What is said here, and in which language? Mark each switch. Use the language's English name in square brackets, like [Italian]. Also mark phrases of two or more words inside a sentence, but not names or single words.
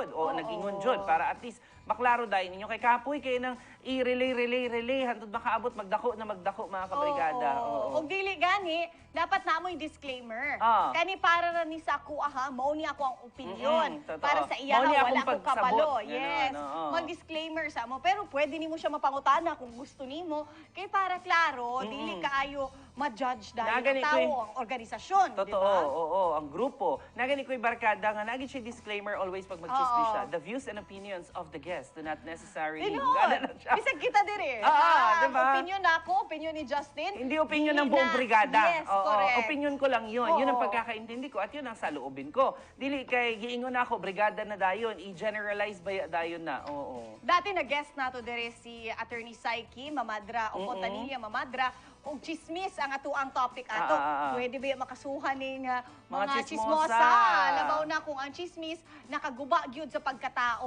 [Cebuano] Oo. nag-ingon jud para at least maklaro dayon ninyo kay kapoy kay nang i-relay hantod makaabot magdako mga kabrigada. Oo. Og dili gani, dapat namoy disclaimer. Kani para ra ni sa ako mao ni ako ang opinion. Totoo. Para sa iya Mao ni wala akong ko kabalo. pagsabot. Yes. Ganun, oo. Mag-disclaimer sa mo, pero pwede nimo siya mapangutana kung gusto nimo kay para klaro, dili kaayo ma-judge dahil Nagani ang tao, ko'y- ang organisasyon, di Totoo, ba? oo, ang grupo. Nagani ko'y barkada nga naging siya [English] disclaimer always [Cebuano] pag magchismis siya. [English] The views and opinions of the guest do not necessarily. [Cebuano] Tinuod. Bisag kita diri. Diba? Opinion nako, opinion ni Justin. [Filipino] Hindi opinion ng [Cebuano] Dili [Filipino] buong na- [Cebuano] brigada. [English] Yes, correct. [Filipino] Opinion ko lang yun. Yun ang Oo. pagkakaintindi ko at yun ang saloobin ko. [Cebuano] Dili kay giingon ako, brigada na dayon, i-generalize ba dayon na. Oo. Dati na guest nato dere si Attorney Saiki Mamadra o Fontanilla Mamadra og chismis ang ato ang topic ato. Pwede ba makasuhan ning mga chismosa. chismosa? Labaw na kung ang chismis nakaguba gyud sa pagkatao.